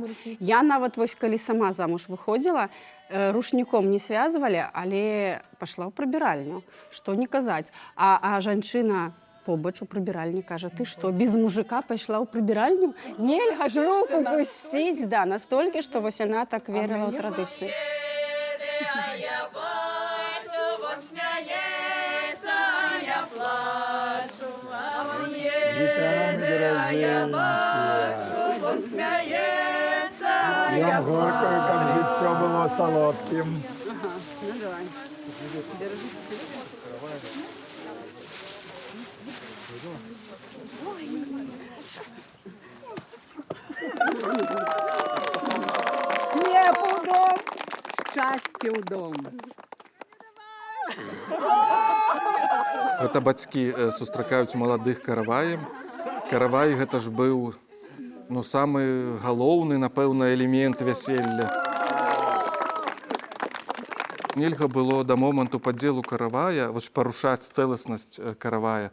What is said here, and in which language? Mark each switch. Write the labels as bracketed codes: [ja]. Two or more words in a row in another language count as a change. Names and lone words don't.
[be] Я нават вось калі сама замуж выходзіла, рушніком не связвалі, але пайшла ў прыбіральню. Што не казаць. А жанчына побач у прыбіральні кажа: ты што, без мужика пайшла ў прыбіральню? Нельга ж руку пусціць, да, настолькі, што вось яна так верыла ў традыцыі. [uk] Ем горькою, как життя було солодким. [ru] Ну давай. Хлеб у дом, счастье у дом. [be] Гэта бацькі сустракаюць маладых караваем. Каравай гэта ж быў, ну, самы галоўны, напэўна, элемент вяселля. Нельга было да моманту падзелу каравая вось парушаць цэласнасць каравая.